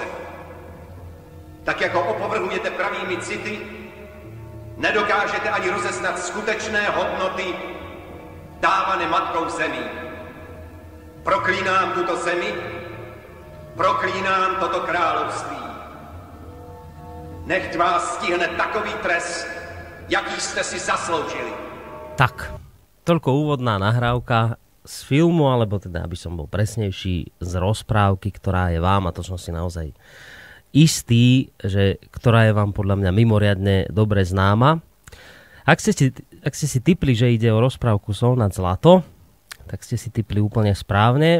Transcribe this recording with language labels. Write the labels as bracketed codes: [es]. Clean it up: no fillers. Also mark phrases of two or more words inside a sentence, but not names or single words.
[cs] Tak jako opovrhujete pravými city, nedokážete ani rozeznat skutečné hodnoty dávané matkou zemí. Proklínám tuto zemi, proklínám toto království. Nechť vás stihne takový trest, jaký jste si zasloužili. [sk] Tak, toľko úvodná nahrávka z filmu, alebo teda, aby som bol presnejší, z rozprávky, ktorá je vám, a to som si naozaj istý, že ktorá je vám podľa mňa mimoriadne dobre známa. Ak ste si tipli, že ide o rozprávku Sol nad zlato, tak ste si tipli úplne správne.